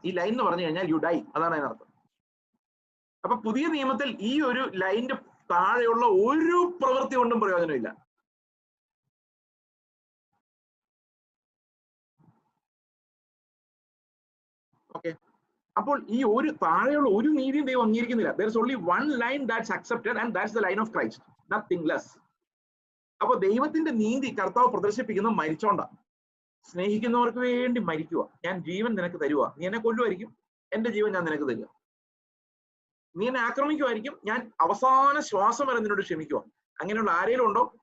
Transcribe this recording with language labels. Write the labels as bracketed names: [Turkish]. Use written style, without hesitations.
[Malayalam] ഈ ലൈൻ എന്ന് പറഞ്ഞു കഴിഞ്ഞാൽ [English] you die, [Malayalam] അതാണ് അതിനർത്ഥം. അപ്പൊ പുതിയ നിയമത്തിൽ ഈ ഒരു ലൈനിന്റെ താഴെയുള്ള ഒരു പ്രവൃത്തി കൊണ്ടും പ്രയോജനമില്ല. ഓക്കെ, അപ്പോൾ ഈ ഒരു താഴെയുള്ള ഒരു നീതിയും ദൈവം അംഗീകരിക്കുന്നില്ല. [English] there is only one line that's accepted and that's the line of Christ, nothing less. [Malayalam] അപ്പൊ ദൈവത്തിന്റെ നീതി കർത്താവ് പ്രദർശിപ്പിക്കുന്നത് മരിച്ചോണ്ട. സ്നേഹിക്കുന്നവർക്ക് വേണ്ടി മരിക്കുക, ഞാൻ ജീവൻ നിനക്ക് തരുക, നീ എന്നെ കൊല്ലുമായിരിക്കും, എന്റെ ജീവൻ ഞാൻ നിനക്ക് തരിക, നീ എന്നെ ആക്രമിക്കുമായിരിക്കും, ഞാൻ അവസാന ശ്വാസം വരെ നിന്നോട് ക്ഷമിക്കുക. അങ്ങനെയുള്ള ആരെങ്കിലും ഉണ്ടോ?